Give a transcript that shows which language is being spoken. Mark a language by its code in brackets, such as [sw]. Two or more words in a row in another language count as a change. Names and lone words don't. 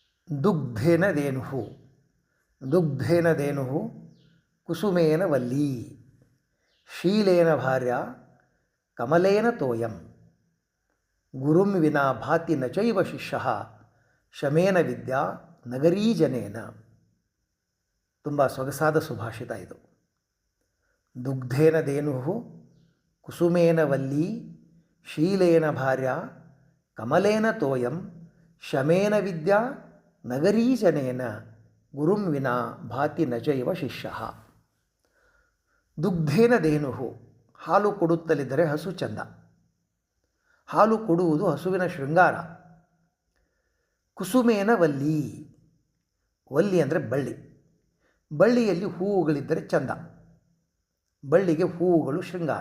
[sa] ದುಗ್ಧೇನ ಧೇನು ದುಗ್ಧೇನ ಧೇನು ಕುಸುಮೇನ ವಲ್ಲೀ ಶೀಲೇನ ಭಾರ್ಯ ಕಮಲೇನ ತೋಯಂ ಗುರುಂ ವಿನಾ ಭಾತಿ ನ ಚೈವ ಶಿಷ್ಯ ಶಮೇನ ವಿದ್ಯಾ ನಗರೀಜನೇನ. [kn] ತುಂಬ ಸೊಗಸಾದ ಸುಭಾಷಿತ ಇದು. [sa] ದುಗ್ಧೇನ ಧೇನು ಕುಸುಮೇನ ವಲ್ಲೀ ಶೀಲೇನ ಭಾರ್ಯ ಕಮಲೇನ ತೋಯಂ ಶಮೇನ ವಿದ್ಯಾ ನಗರೀಜನೇನ ಗುರುಂ ವಿನಾ ಭಾತಿ ನ ಚೈವ ಶಿಷ್ಯ. ದುಗ್ಧೇನ ಧೇನು, [kn] ಹಾಲು ಕೊಡುತ್ತಲಿದ್ದರೆ ಹಸು ಚಂದ. ಹಾಲು ಕೊಡುವುದು ಹಸುವಿನ ಶೃಂಗಾರ. [sa] ಕುಸುಮೇನ ವಲ್ಲೀ, [kn] ವಲ್ಲಿ ಅಂದರೆ ಬಳ್ಳಿ. ಬಳ್ಳಿಯಲ್ಲಿ ಹೂವುಗಳಿದ್ದರೆ ಚಂದ. ಬಳ್ಳಿಗೆ ಹೂವುಗಳು ಶೃಂಗಾರ.